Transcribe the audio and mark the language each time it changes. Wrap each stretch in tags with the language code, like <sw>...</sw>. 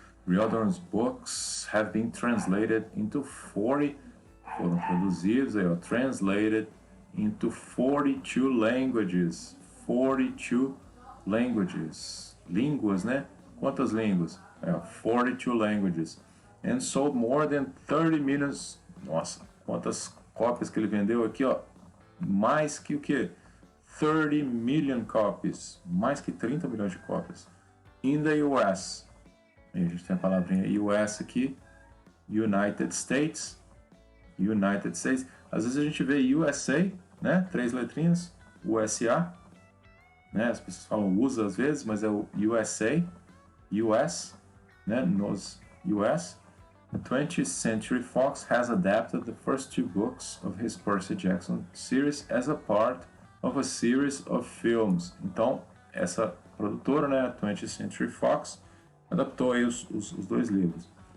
<en>Riordan's books have been translated into 40,</en> <pt>foram traduzidos aí, ó,</pt> <en>translated into 42 languages. 42 languages.</en> <pt>Línguas, né? Quantas línguas?</pt> <en>42 languages. And sold more than 30 million.</en> <pt>Nossa, quantas cópias que ele vendeu aqui, ó. Mais que o quê?</pt> <en>30 million copies.</en> <pt>Mais que 30 milhões de cópias.</pt> <en>In the US.</en> <pt>E a gente tem a palavrinha US aqui.</pt> <en>United States. United States.</en> <pt>Às vezes a gente vê USA, né? 3 letrinhas. USA. Né? As pessoas falam USA às vezes, mas é o USA. US. Né? Nos US.</pt> <en>The 20th Century Fox has adapted the first 2 books of his Percy Jackson series as a part of a series of films.</en> <pt>Então, essa produtora, né, a 20th Century Fox, adaptou aí os 2 livros.</pt>